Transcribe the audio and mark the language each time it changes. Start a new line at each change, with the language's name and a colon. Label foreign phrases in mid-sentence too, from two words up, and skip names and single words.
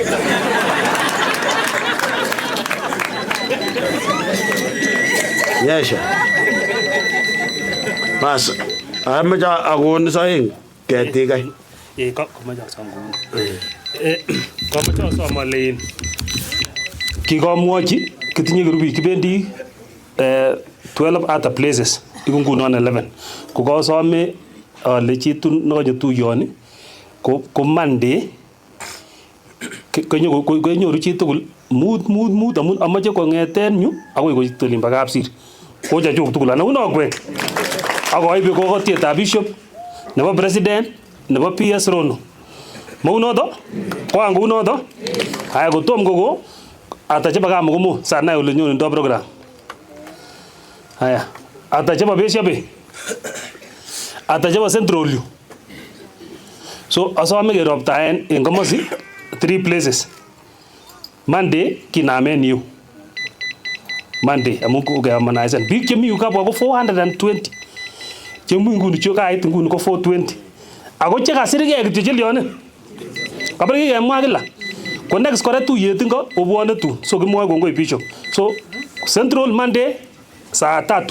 Kalenjin: Yesha. Bas, amaja agon saing ketik ai. Komaja sangun. Komaja samalein. Kikomwochi kitinye kirubik kibendi 12
English: other places
Kalenjin: iku ngunon 11. Kokosome ale chitun nokonyo tuyoni ko Monday konyoru chitugul mut amun amache kong'eten yu akoi koit olin bo Kapsir. Ko chachuk tugul ana unokwek. Akoibe kokotietab bishop nebo president nebo PS Rono. Maunoto? Koang kunoto? Haya kotom koko atacheba kama komo sana ole nyonindo program. Haya atacheba beshabe. Atacheba Central yu. So asome keroptaen en komosi 3 places. Monday kinamen yu. Monday amu keamanaisen. Biik chemi yu kabwa ko 420. Chemu nguni chokait nguni ko 420. Ako chekasirgei kityo chelione. Kabari kemwa kila. Ko next kora tuyet ingo obwone tu. So kimwoe kongoi bishop. So Central Monday saa 3.